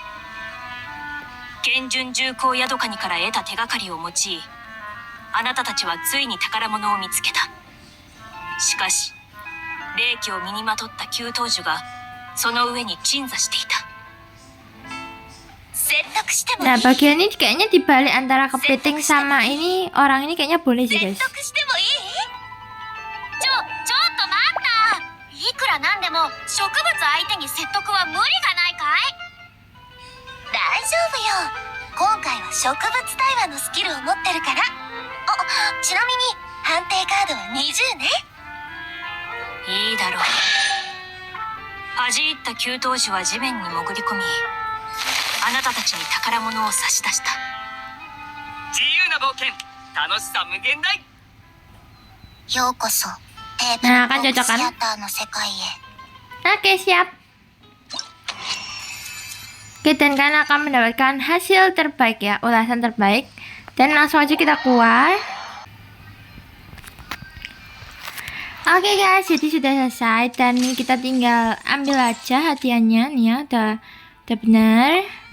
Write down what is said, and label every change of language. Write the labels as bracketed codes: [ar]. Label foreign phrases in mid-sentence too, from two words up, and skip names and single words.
[ja] 剣順重工ヤドカニから得た手がかりを用いあなたたちはついに宝物を見つけた。しかし霊気を身にまとった給湯樹がその上に鎮座していた。説得してもいい？ [id] Nah bagian ini kayaknya dibalik antara kepiting sama ini orang ini kayaknya boleh sih guys. [ja] 説得してもいい？ちょっと待った。いくらなんでも植物相手に説得は無理がないかい？大丈夫よ。今回は植物対話のスキルを持ってるから。ちなみに判定カードは20ね。いいだろう。恥じ入った給湯樹は地面に潜り込みあなたたちに宝物を差し出した。自由な冒険、楽しさ無限大。ようこそテーブ [id] Nah [ja] ル [id] kan [ja] ボック [id] cocok [ja] スシ [id] kan? [ja] アターの世界へ。 [id] Oke siap. Oke, dan kalian akan mendapatkan hasil terbaik ya, ulasan terbaik. Dan langsung aja kita keluar. Oke guys, jadi sudah selesai dan kita tinggal ambil aja hadiahnya nih ya, udah benar.